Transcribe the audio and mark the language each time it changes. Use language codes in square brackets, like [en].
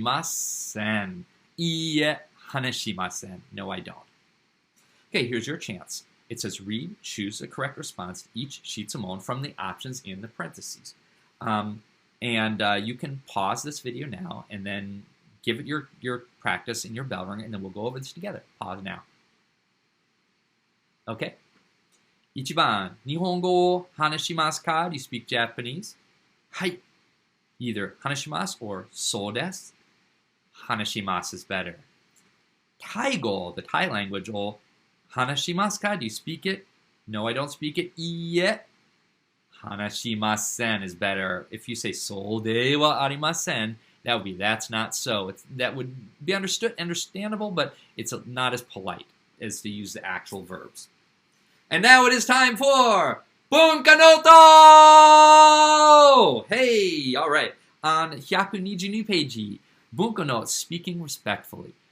[ja] Hanashimasen. Iie hanashimasen. [en] No, I don't. Okay, here's your chance. It says read, choose a correct response to each [ja] shitsumon [en] from the options in the parentheses. You can pause this video now and then give it your practice in your bell ring, and then we'll go over this together. Pause now. Okay. [ja] 1番、日本語を話しますか? [en] Do you speak Japanese? [ja] はい。 [en] Either [ja] 話します [en] or [ja] そうです。話します [en] is better. [ja] タイ語, [en] the Thai language, [ja] を話しますか? [en] Do you speak it? No, I don't speak it. [ja] いいえ。話しません [en] is better. If you say [ja] そうではありません, [en] that would be that's not so. That would be understandable, but it's not as polite as to use the actual verbs. And now it is time for Bunka Noto! Hey, all right. On 122 page, Bunka Note, speaking respectfully.